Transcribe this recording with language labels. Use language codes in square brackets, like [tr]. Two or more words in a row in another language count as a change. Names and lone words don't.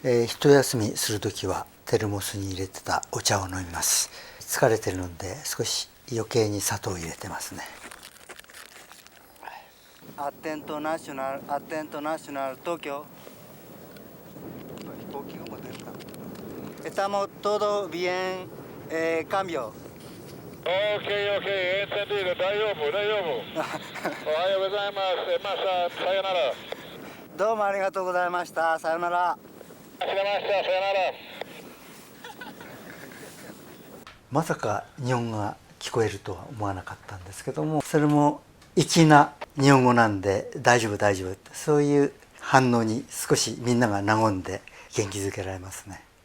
[ja] 一休みする時はテルモスに入れてたお茶を飲みます。疲れてるので少し余計に砂糖を入れてますね。アテントナショナル東京。飛行機がもう出るか。 [es] Estamos todo bien, cambio. OK, entendido. [ja] 大丈夫。おはようございます。さよなら。どうもありがとうございました。さよなら。さよなら。まさか日本語が聞こえるとは思わなかったんですけども、それも粋な日本語なんで大丈夫って、そういう反応に少しみんなが和んで元気づけられますね。